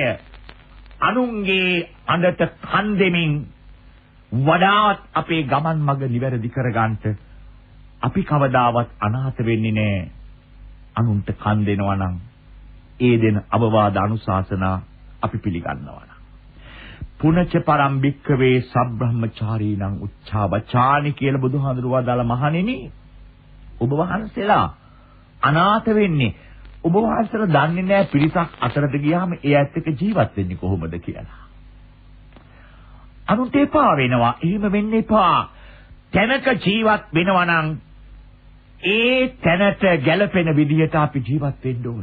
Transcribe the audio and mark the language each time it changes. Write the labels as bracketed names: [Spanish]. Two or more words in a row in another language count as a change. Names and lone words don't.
[Sinhala] අනුන්ගේ අඬට කන් දෙමින් වඩාත් අපේ ගමන් මඟ නිවැරදි කරගන්නට අපි කවදාවත් අනාථ වෙන්නේ නැහැ. අනුන්ට කන් දෙනවා නම් ඒ දෙන අවවාද අනුශාසනා අපි පිළිගන්නවා නම්. [Pali] පුනච පරම්භික්කවේ සබ්‍රහ්මචාරීණං උච්චාවචානි [Sinhala] කියලා බුදුහාඳුරුවා දාලා මහණෙනි ඔබ වහන්සේලා අනාථ වෙන්නේ ඔබ වහන්සේලා දන්නේ නැහැ පිරිසක් අතරට ගියාම ඒ ඇත්ත එක්ක ජීවත් වෙන්නේ කොහොමද කියලා. අනුන්ට එපා වෙනවා. එහෙම වෙන්න එපා. තැනක ජීවත් වෙනවා නම් ඒ තැනට ගැළපෙන විදිහට අපි ජීවත් වෙන්න ඕන.